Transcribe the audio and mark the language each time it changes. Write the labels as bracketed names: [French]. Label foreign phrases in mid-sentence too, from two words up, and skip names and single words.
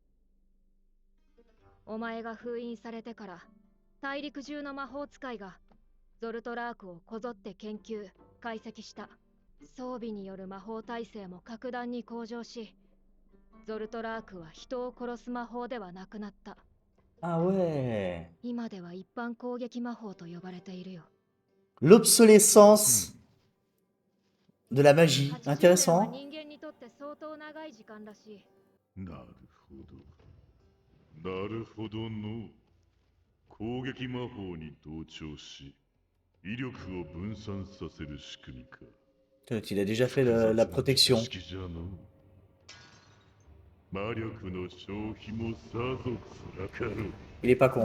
[Japanese] お前が封印されてから大陸中の魔法使いがゾルトラークをこぞって研究解析した。装備による魔法耐性も格段に向上し、ゾルトラークは人を殺す魔法ではなくなった。 [French] Ah ouais. [Japanese] 今では一般攻撃魔法と呼ばれているよ。 [French] L'obsolescence de la magie. [Japanese] 80年は [French] Intéressant. [Japanese] 人間にとって相当長い時間らしい。なるほど。なるほどの。攻撃魔法に同調し、威力を分散させる仕組みか。 [French] Il a déjà fait la protection. [Japanese] 複雑な知識じゃの。魔力の消費もさぞ辛かろう。 [French] Il est pas con.